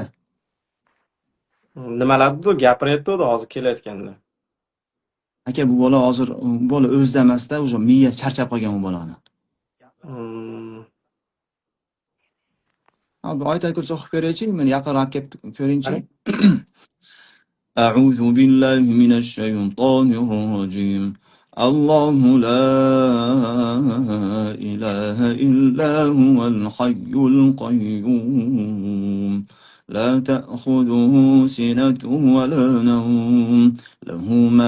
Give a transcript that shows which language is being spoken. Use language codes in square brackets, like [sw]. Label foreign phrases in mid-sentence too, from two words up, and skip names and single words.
[uz] Nimalardir gapiryapti hozir kelayotganda. Aka, bu bola hozir bola o'zida emasda, o'sha miya charchab qolgan bu bolani. Bu oyat kursi o'qib ko'raychi, men yaqinroq kelib ko'ringchi. [ar] أعوذ بالله من الشيطان الرجيم الله لا إله إلا هو الحي القيوم لا تأخذه سنة ولا نوم له ما